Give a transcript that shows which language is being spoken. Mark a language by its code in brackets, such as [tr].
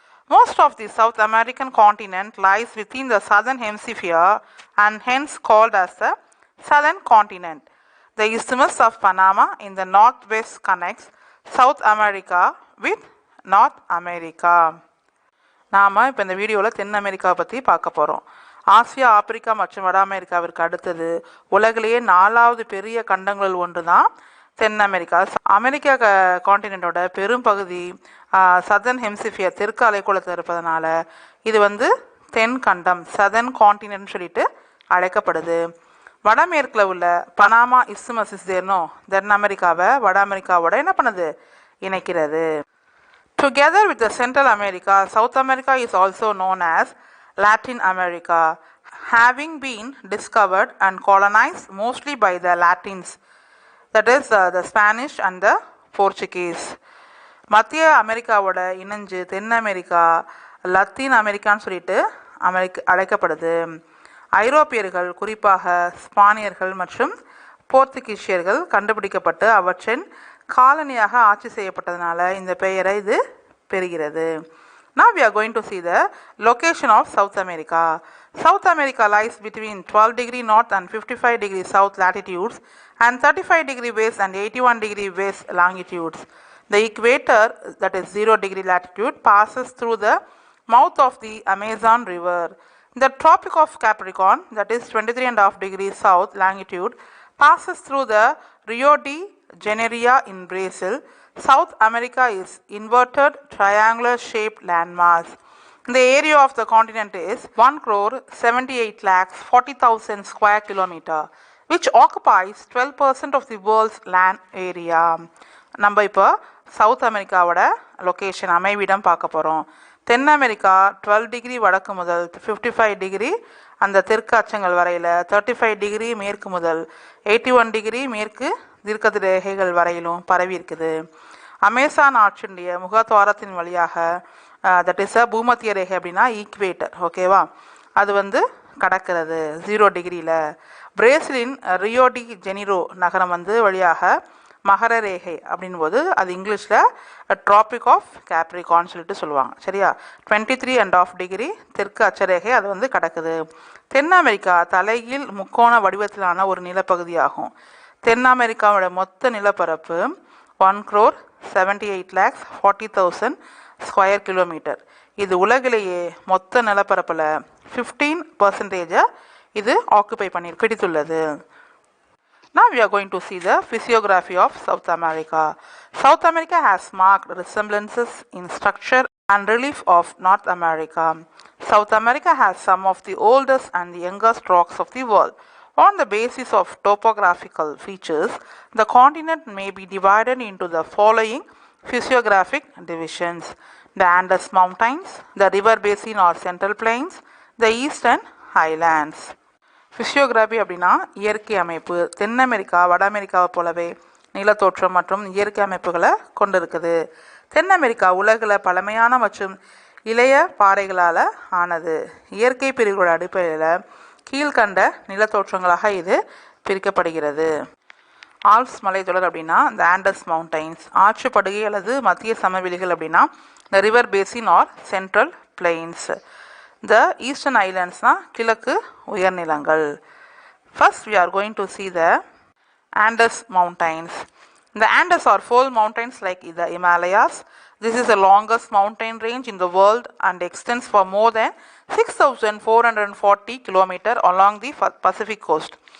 [en] Most of the South American continent lies within the southern hemisphere and hence called as the southern continent. The Isthmus of Panama in the northwest connects South America with North America. [ta] நாம இப்போ இந்த வீடியோவில் தென் America பற்றி பார்க்க போகிறோம். Asia, Africa மற்றும் வட அமெரிக்காவிற்கு அடுத்தது உலகிலேயே 4வது பெரிய கண்டங்களில் ஒன்று தான் தென் அமெரிக்கா. அமெரிக்கா காண்டினென்ட்டோட பெரும் பகுதி [en] southern hemisphere [ta] தெற்கு அலைக்கோளத்தில் இருப்பதனால இது தென் கண்டம் [en] southern continent [ta] சொல்லிட்டு அழைக்கப்படுது. வடமேற்கில் உள்ள பனாமா இஸ்துமஸ் தென் அமெரிக்காவை வட அமெரிக்காவோட என்ன பண்ணுது, இணைக்கிறது. [en] Together with the Central America, South America is also known as Latin America, having been discovered and colonized mostly by the Latins, that is the Spanish and the Portuguese. [ta] மத்திய அமெரிக்காவோட இணைஞ்சு தென் America Latin அமெரிக்கான்னு சொல்லிட்டு அழைக்கப்படுது. ஐரோப்பியர்கள், குறிப்பாக ஸ்பானியர்கள் மற்றும் போர்த்துகீசியர்கள் கண்டுபிடிக்கப்பட்டு அவற்றின் காலனியாக ஆட்சி செய்யப்பட்டதனால இந்த பெயரை இது பெறுகிறது. [en] Now we are going to see the location of South America. South America lies between 12 degree north and 55 degree south latitudes and 35 degree west and 81 degree west longitudes. The equator, that is 0 degree latitude, passes through the mouth of the Amazon River. The Tropic of Capricorn, that is 23.5 degrees south longitude, passes through the Rio de Janeiro in Brazil. South America is inverted triangular shaped landmass. The area of the continent is 1,78,40,000 square kilometer, which occupies 12% of the world's land area. [ta] நம்ம இப்போ south அமெரிக்காவோட location அமைவிடம் பார்க்க போகிறோம். தென் America 12 degree வடக்கு முதல் 55 degree அந்த தெற்கு அச்சங்கள் வரையில், 35 டிகிரி மேற்கு முதல் 81 டிகிரி மேற்கு தீர்க்க ரேகைகள் வரையிலும் பரவி இருக்குது. அமேசான் ஆற்றினுடைய முகத்வாரத்தின் வழியாக, [en] that is [ta] பூமத்திய ரேகை அப்படின்னா ஈக்குவேட்டர், ஓகேவா, அது கடக்கிறது 0 டிகிரியில். பிரேசிலின் ரியோ டி ஜெனிரோ நகரம் வழியாக மகர ரேகை அப்படின்போது அது இங்கிலீஷில் ட்ராபிக் ஆஃப் கேப்ரிகான் சொல்லிட்டு சொல்லுவாங்க, சரியா. 23.5 டிகிரி தெற்கு அச்சரேகை அது கடக்குது. தென் அமெரிக்கா தலைகீழ் முக்கோண வடிவத்திலான ஒரு நிலப்பகுதியாகும். தென் அமெரிக்காவோட மொத்த நிலப்பரப்பு 1,78,40,000 ஸ்கொயர் கிலோமீட்டர். இது உலகிலேயே மொத்த நிலப்பரப்பில் 15% இது ஆக்குபை பிடித்துள்ளது. [en] Now we are going to see the physiography of South America. South America has marked resemblances in structure and relief of North America. South America has some of the oldest and the youngest rocks of the world. On the basis of topographical features, the continent may be divided into the following physiographic divisions: the Andes Mountains, the river basin or central plains, the eastern highlands. [ta] Physiography அப்படின்னா இயற்கை அமைப்பு. தென் America வட அமெரிக்காவை போலவே நிலத்தோற்றம் மற்றும் இயற்கை அமைப்புகளை கொண்டிருக்குது. தென் அமெரிக்கா உலகில் பழமையான மற்றும் இளைய பாறைகளால் ஆனது. இயற்கை பிரிவுகளோட அடிப்படையில் கீழ்கண்ட நிலத்தோற்றங்களாக இது பிரிக்கப்படுகிறது. ஆல்ப்ஸ் மலைத்தொடர் அப்படின்னா இந்த ஆண்டஸ் மவுண்டைன்ஸ். ஆற்றுப்படுகை அல்லது மத்திய சமவெளிகள் அப்படின்னா இந்த [en] River basin or central plains. The eastern islands [ta] கிழக்கு உயர்நிலங்கள். [en] First we are going to see the Andes mountains. The Andes are fold mountains like the Himalayas. This is the longest mountain range in the world and extends for more than 6,440 kilometers along the Pacific coast.